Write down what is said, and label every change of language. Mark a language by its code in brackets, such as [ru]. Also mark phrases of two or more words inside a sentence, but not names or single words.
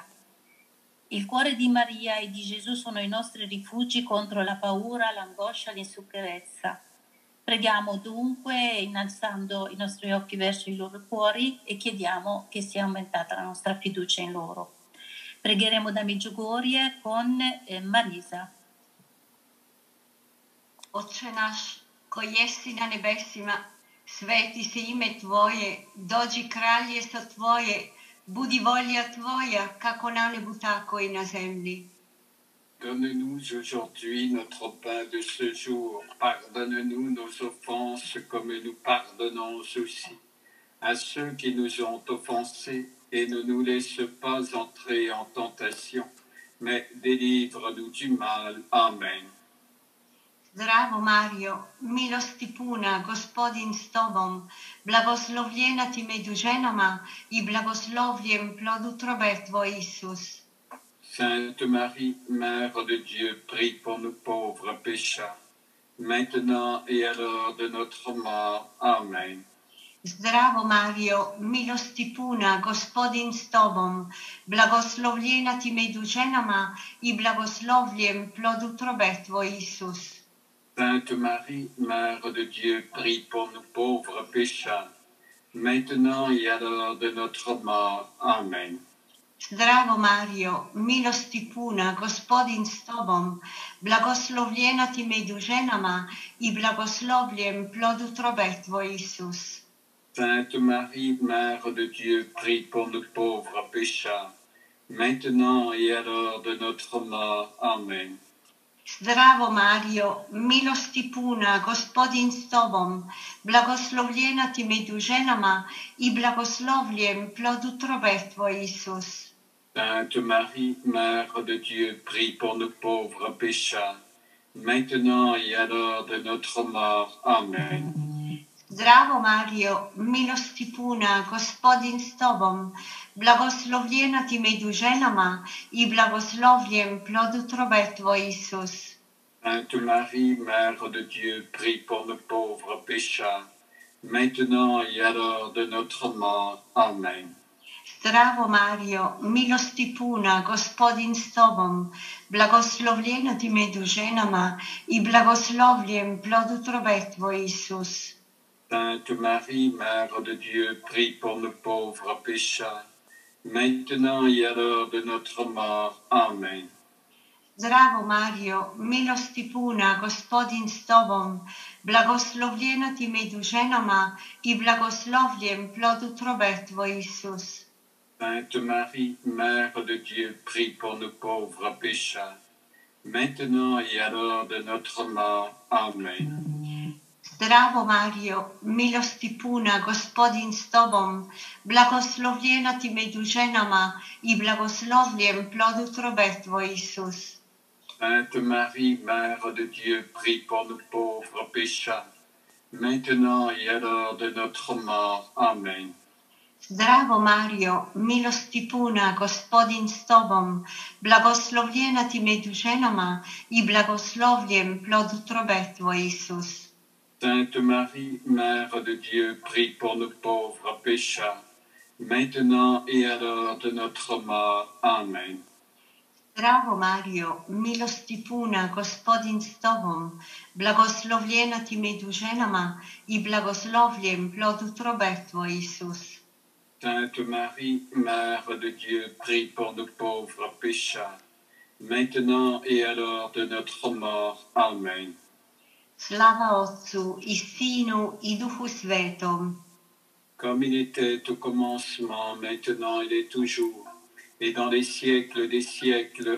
[it] Il cuore di Maria e di Gesù sono i nostri rifugi contro la paura, l'angoscia, l'insicurezza. Preghiamo dunque innalzando i nostri occhi verso i loro cuori e chiediamo che sia aumentata la nostra fiducia in loro. Pregheremo da Medjugorje con Marisa. [hr] Oče naš, koji jesi na nebesima, sveti se ime Tvoje, dođi kraljestvo Tvoje, budi volja Tvoja, kako na nebu, tako i na zemlji. [fr] Donne-nous aujourd'hui notre pain de ce jour. Pardonne-nous nos offenses comme nous pardonnons aussi à ceux qui nous ont offensés et ne nous laisse pas entrer en tentation, mais délivre-nous du mal. Amen. [hr] Zdravo Mario, milosti puna, Gospodin s Tobom, blagoslovljena ti među ženama i blagoslovljen plod utrobe Tvoj, Isus. [fr] Sainte Marie, Mère de Dieu, prie pour nous pauvres pécheurs, maintenant et à l'heure de notre mort. Amen. [hr] Zdravo Mario, milosti puna, Gospodin s Tobom, blagoslovljena ti među ženama i blagoslovljen plod utrobe Tvoj, Isus. [fr] Sainte Marie, Mère de Dieu, prie pour nous pauvres pécheurs, maintenant et à l'heure de notre mort. Amen. [hr] Zdravo Mario, milosti puna, Gospodin s Tobom, blagoslovljena ti među ženama i blagoslovljen plod utrobe Tvoj, Isus. [fr] Sainte Marie, Mère de Dieu, prie pour nous pauvres pécheurs, maintenant et à l'heure de notre mort. Amen. [hr] Zdravo Mario, milosti puna, Gospodin s Tobom, blagoslovljena ti među ženama i blagoslovljen plod utrobe Tvoj, Isus. [fr] Sainte Marie, Mère de Dieu, prie pour nous pauvres pécheurs, maintenant et à l'heure de notre mort. Amen. [hr] Zdravo Mario, milosti puna, Gospodin s Tobom, blagoslovljena ti među ženama i blagoslovljen plod utrobe Tvoj, Isus. [fr] Sainte Marie, Mère de Dieu, prie pour nous pauvres pécheurs, maintenant et à l'heure de notre mort. Amen. [hr] Zdravo Mario, milosti puna, Gospodin s Tobom, blagoslovljena ti među ženama i blagoslovljen plod utrobe Tvoj, Isus. [fr] Sainte Marie, Mère de Dieu, prie pour nous pauvres pécheurs, maintenant et à l'heure de notre mort. Amen. [hr] Zdravo Mario, milosti puna, Gospodin s tobom, blagoslovljena ti među ženama i blagoslovljen plod utrobe tvoj, Isus. [fr] Sainte Marie, Mère de Dieu, prie pour nous pauvres pécheurs, maintenant et à l'heure de notre mort. Amen. [hr] Zdravo Mario, milosti puna, Gospodin s tobom, blagoslovljena ti među ženama i blagoslovljen plod utrobe tvoj, Isus. [fr] Sainte Marie, Mère de Dieu, prie pour nous pauvres pécheurs, maintenant et à l'heure de notre mort. Amen. [hr] Zdravo Mario, milosti puna, Gospodin s tobom, blagoslovljena ti među ženama i blagoslovljen plod utrobe tvoj, Isus. [fr] Sainte Marie, Mère de Dieu, prie pour nous pauvres pécheurs, maintenant et à l'heure de notre mort. Amen. [hr] Zdravo Mario, milosti puna, Gospodin s tobom, blagoslovljena ti među ženama i blagoslovljen plod utrobe tvoj, Isus. [fr] Sainte Marie, Mère de Dieu, prie pour nous pauvres pécheurs, maintenant et à l'heure de notre mort. Amen. [hr] Slava Otcu i Sinu i Duhu Svetom. [fr] Comme il était au commencement, maintenant il est toujours, et dans les siècles des siècles.